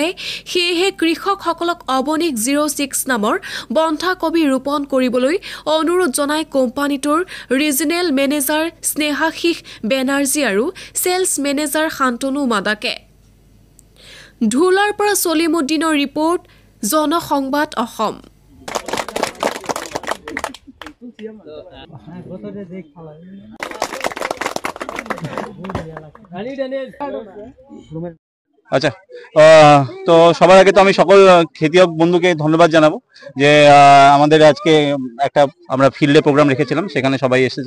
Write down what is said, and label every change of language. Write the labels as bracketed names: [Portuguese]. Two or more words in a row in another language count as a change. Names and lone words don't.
[Assamese] সেয়েহে কৃষকসকলক অবনিক 06 নামৰ বন্ধাকবি ৰোপণ কৰিবলৈ অনুৰোধ জনায় কোম্পানীটোৰ [English] regional manager [Assamese] স্নেহাশিস বেনাৰ্জী আৰু [English] sales manager [Assamese] শান্তনু মাদাকে। ঢোলাৰ পৰা সলিমুদ্দিনৰ ৰিপৰ্ট, জনসংবাদ অসম। [Bangla] আচ্ছা, তো সবার আগে তো আমি সকল খেতিয়ক বন্ধুকে ধন্যবাদ জানাবো যে আমাদের আজকে একটা আমরা ফিল্ডে প্রোগ্রাম রেখেছিলাম, সেখানে সবাই এসেছে।